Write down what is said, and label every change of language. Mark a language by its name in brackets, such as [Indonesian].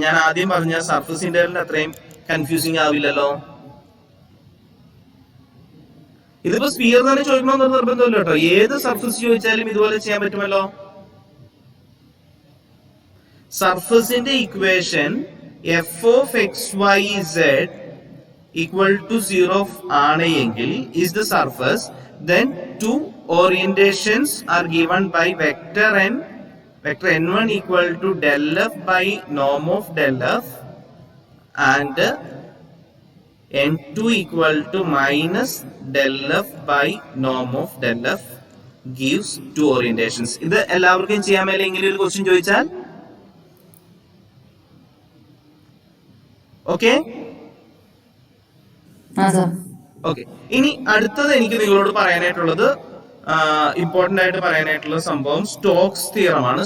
[Malayalam] ഞാൻ ആദ്യം പറഞ്ഞ സർഫസ് ഇന്റഗ്രലിന്റെ അത്രയും കൺഫ്യൂസിങ് ആവില്ലല്ലോ. ഇതിപ്പോ സ്ഫിയർ തന്നെ ചോദിക്കണമെന്ന് നിർബന്ധമില്ല കേട്ടോ. ഏത് സർഫസ് ചോദിച്ചാലും ഇതുപോലെ ചെയ്യാൻ പറ്റുമല്ലോ. സർഫസിന്റെ equation [English] f of xyz equal to 0 [Malayalam] ആണ് എങ്കിൽ [English] is the surface, then two orientations are given by vector n1 equal to del f by norm of del f and n2 equal to minus del f by norm of del f gives two orientations. [Malayalam] ഇത് എല്ലാവർക്കും ചെയ്യാൻ മേലെ ഇങ്ങനെ ഒരു question ചോദിച്ചാൽ okay. Okay, ഇനി അടുത്തത് എനിക്ക് നിങ്ങളോട് പറയാനായിട്ടുള്ളത് ഇമ്പോർട്ടന്റ് ആയിട്ട് പറയാനായിട്ടുള്ള സംഭവം സ്റ്റോക്സ് തിയറമാണ്.